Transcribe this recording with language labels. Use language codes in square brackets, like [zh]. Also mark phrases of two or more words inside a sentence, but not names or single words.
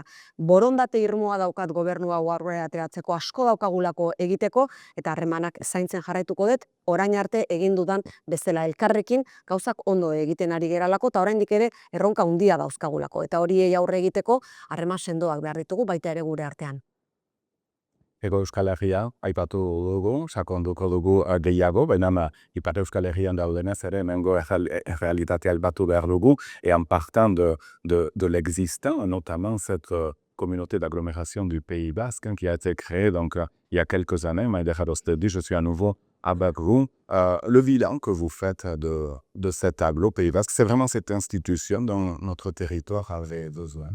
[eu] Borondate irmoa daukat gobernu hau aurrera ateratzeko, asko daukagulako egiteko, eta harremanak zaintzen jarraituko dut, orain arte egin dudan bezala elkarrekin gauzak ondo egiten ari geralako, eta oraindik ere erronka handia dauzkagulako. Eta horiei aurre egiteko harreman sendoak behar ditugu baita ere gure artean. Ego Euskal Herria, aipatu dugu, sakonduko dugu gehiago, baina Ipar Euskal Herrian daudenez ere, hemengo realitatea aipatu behar dugu, [fr] et en partant de l'existant, notamment cette communauté d'agglomération du Pays Basque qui a été créée donc, il y a quelques années. Maïdera Dostedi, je suis à nouveau à Bagrou. Le bilan que vous faites de cet aglo Pays Basque, c'est vraiment cette institution dont notre territoire avait besoin.